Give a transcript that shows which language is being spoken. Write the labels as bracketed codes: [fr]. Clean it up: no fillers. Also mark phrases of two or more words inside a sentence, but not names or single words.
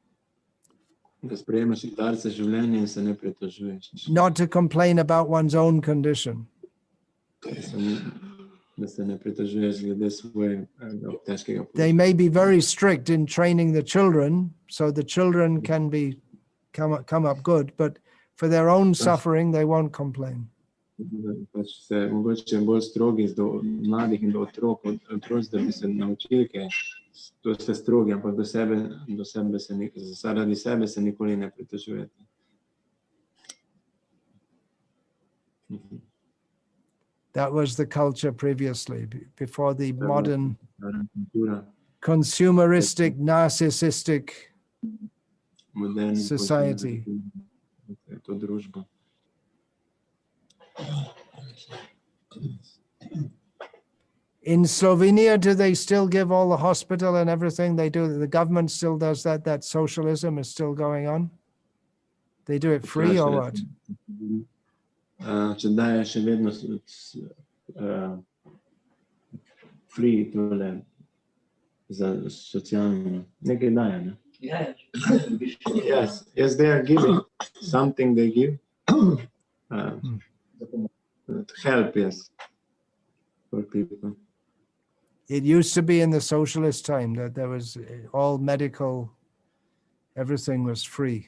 [en] Not to complain about one's own condition. They may be very strict in training the children, so the children can come up good, but for their own suffering, they won't complain. [sl] Mogoče bolj strogi do mladih in do otrok, da bi se naučili, to ste strogi, ampak zaradi sebe se nikoli ne pritožujete. [en] That was the culture previously, before the modern consumeristic, narcissistic society. In Slovenia, do they still give all the hospital and everything they do? The government still does that? That socialism is still going on? They do it free or what? [sl] Če daje še vedno free tole za socialno, nekaj daje, ne? [en] Yes, they are giving something. They give help, yes, for people. It used to be in the socialist time that there was all medical, everything was free.